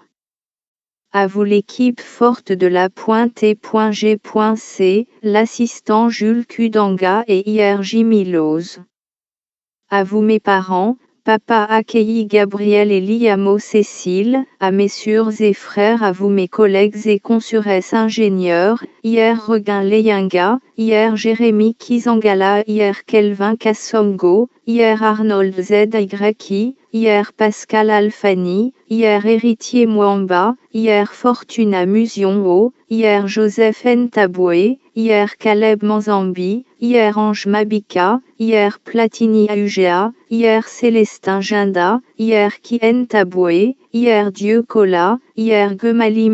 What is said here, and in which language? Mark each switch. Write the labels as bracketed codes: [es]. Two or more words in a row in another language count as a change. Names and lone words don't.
[fr] À vous l'équipe forte de la T.G.C, l'assistant Jules Kudanga et IRJ Miloz. À vous mes parents, Papa Akei Gabriel et Liamo Cécile, à mes sœurs et frères, à vous mes collègues et consurès ingénieurs, IR Regain Leyinga, IR Jérémy Kizangala, IR Kelvin Kassongo, IR Arnold ZYI, IR Pascal Alfani, IR Héritier Mwamba, IR Fortuna Musion, IR Joseph Ntaboué, IR Caleb Manzambi, IR Ange Mabika, IR Platini Augea, IR Célestin Ginda, IR Kien Taboué, IR Dieu Kola, IR Gemali